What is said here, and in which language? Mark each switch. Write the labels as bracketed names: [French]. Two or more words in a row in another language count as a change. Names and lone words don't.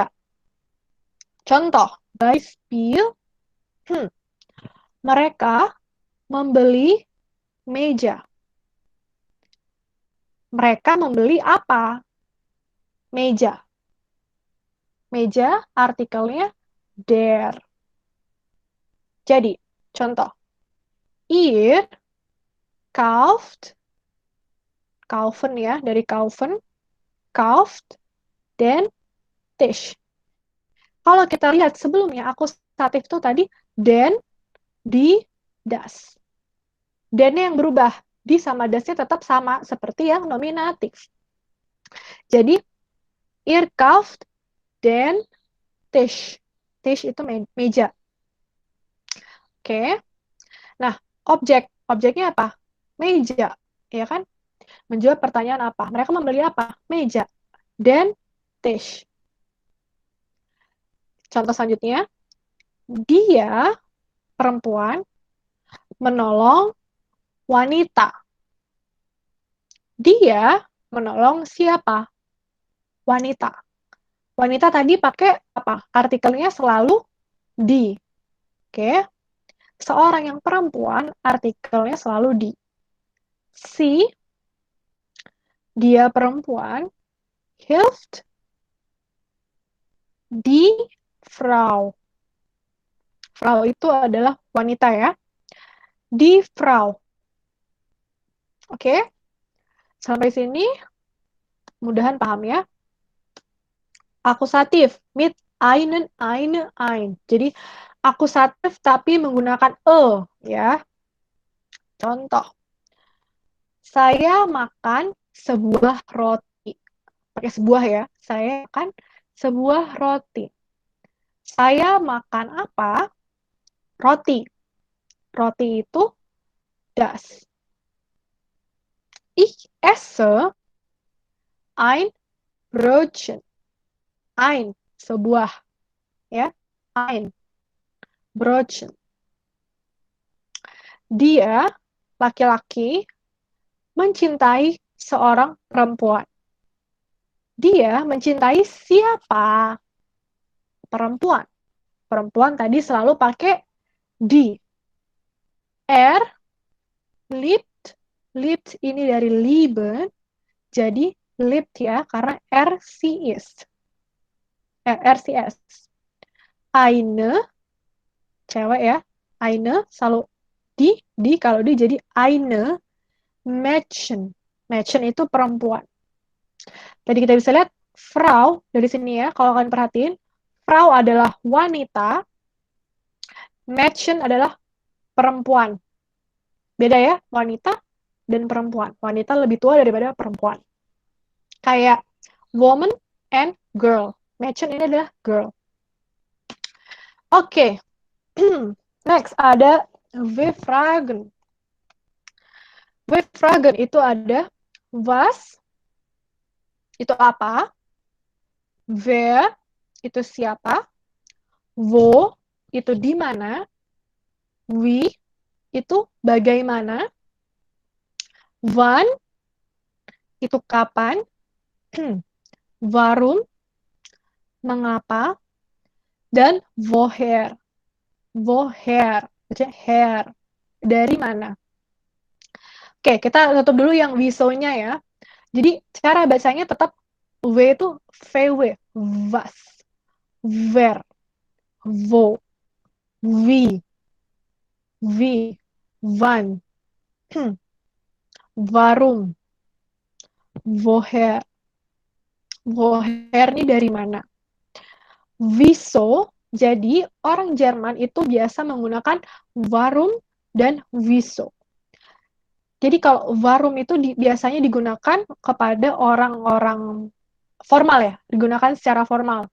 [Indonesian] Contoh, Beispiel, mereka membeli meja. Mereka membeli apa? Meja. Meja artikelnya der. Jadi, contoh. [German] Ihr kauft, kaufen [Indonesian] ya, dari [German] kaufen, kauft, den Tisch. [Indonesian] Kalau kita lihat sebelumnya, akusatif itu tadi [German] den, di, [Indonesian] das. Den-nya yang berubah. Di sama das-nya tetap sama, seperti yang nominatif. Jadi, [German] ihr kauft den Tisch. [Indonesian] Tisch itu meja. Oke. Nah, objek. Objeknya apa? Meja. Ya kan? Menjawab pertanyaan apa? Mereka membeli apa? Meja. [German] Den Tisch. [Indonesian] Contoh selanjutnya. Dia, perempuan, menolong wanita. Dia menolong siapa? Wanita. Wanita tadi pakai apa? Artikelnya selalu di. Oke. Seorang yang perempuan, artikelnya selalu di. Si, dia perempuan, [German] hilft die Frau. [Indonesian] Frau itu adalah wanita ya. [German] Die Frau. [Indonesian] Oke. Sampai sini mudahan paham ya. [German] Akusatif mit ein. [Indonesian] Jadi akusatif tapi menggunakan ya. Contoh. Saya makan sebuah roti. Pakai sebuah ya. Saya makan sebuah roti. Saya makan apa? Roti. Roti itu das. [German] Ich esse ein Brötchen. [Indonesian] Ein, sebuah. Ya, ein. Brötchen. Dia, laki-laki, mencintai seorang perempuan. Dia mencintai siapa? Perempuan. Perempuan tadi selalu pakai die. [German] Er liebt. [Indonesian] Liebt ini dari lieben. Jadi liebt ya, karena [German] er sie ist. Er sie ist. Eine, [Indonesian] cewek ya. Eine selalu di kalau di jadi [German] eine Mädchen. [Indonesian] Mädchen itu perempuan. Tadi kita bisa lihat Frau dari sini ya, kalau kalian perhatiin, Frau adalah wanita, Mädchen adalah perempuan. Beda ya, wanita dan perempuan. Wanita lebih tua daripada perempuan. [English] Kayak woman and girl. [Indonesian] Mädchen ini adalah girl. Oke. Next ada [German] we fragen. We fragen [Indonesian] itu ada was, itu apa? Wer, itu siapa? Wo, itu di mana? Wie, itu bagaimana? Wann, itu kapan? Warum, mengapa? [German] Dan woher. Woher, her, [Indonesian] dari mana? Oke, kita tutup dulu yang wieso-nya ya. Jadi cara bacanya tetap W itu VW, [German] was, wer, wo, wie, wann, warum, woher. [Indonesian] Woher ini dari mana? Wieso, jadi orang Jerman itu biasa menggunakan warum dan wieso. Jadi kalau warum itu biasanya digunakan kepada orang-orang formal ya, digunakan secara formal.